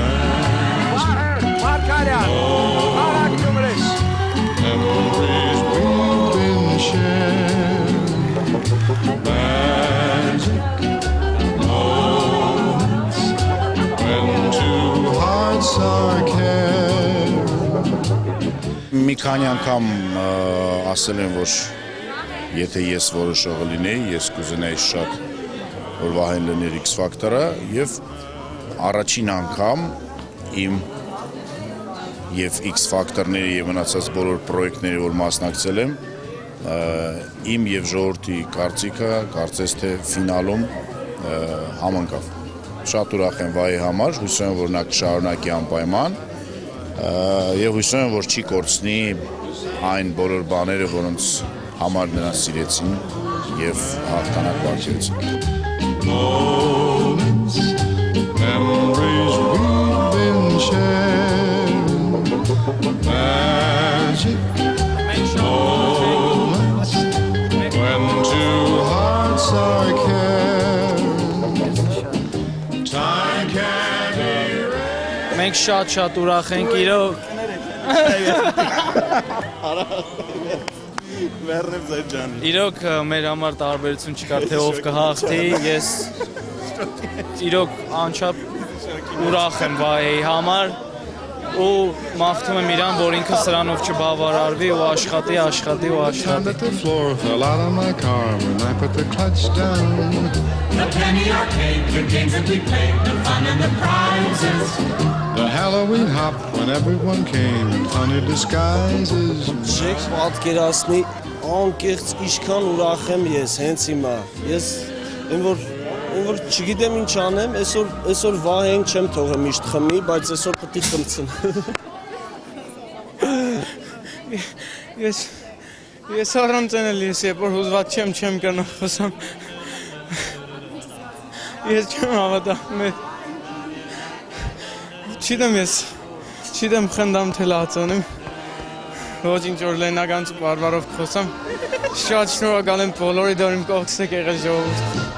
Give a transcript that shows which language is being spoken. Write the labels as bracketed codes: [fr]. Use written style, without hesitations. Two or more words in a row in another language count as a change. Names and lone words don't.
[en] Memories we've been sharing. Magic moments when two hearts are caring. [hy] Մի քանի անգամ ասել եմ, որ եթե ես որոշողը լինեի, ես կուզենայի շատ, որ Վահեն լիներ X-Factor-ը և առաջին անգամ իմ և X-Factor-ների և մնացած բոլոր պրոյեկտների, որ մասնակցել եմ, իմ և ժողովրդի կարծիքը, կարծես թե ֆինալում համընկավ։ Շատ ուրախ եմ Վահի համար, հուսով եմ, որ նա կշարունակի անպայման Եվ հույս ունեմ, որ չի կորցնի այն բոլոր բաները, որոնց համար նրան սիրեցին եւ հաղթանակ վարդեցին։ [en] Memories we've been sharing, magic moments when two hearts are caring. Time can't erase. [hy] Մենք շատ ուրախ ենք իրոք։ Իրոք մեր համար տարբերություն չկար, թե ով կհաղթի, ես իրոք անչափ ուրախ եմ Վահեի համար ու մաղթում եմ իրան, որ ինքը սրանով չբավարարվի ու աշխատի։ [en] Time that the floor fell out of my car when I put the clutch down. The penny arcade, the games that we played, the fun and the prizes. The Halloween hop when everyone came in funny disguises. [hy] Չեք պատկերացնի անկեղծ ինչքան ուրախ եմ ես հենց հիմա։ Ես որ չգիտեմ ինչ անեմ, այսօր Վահեն չեմ թողեմ միշտ խմի, բայց այսօր պետք է խմցնեմ։ Ես առանց էլ ես երբ որ հուզված չեմ կրնա խոսամ։ Ես չեմ հավատում։ Չիտեմ խնդամ թե լացոնեմ։ Ոչինչ որ լենական բարբարով խոսամ։ Շատ շնորհակալ եմ բոլորի դեր իմ կողքս եք եղել ժողովուրդ։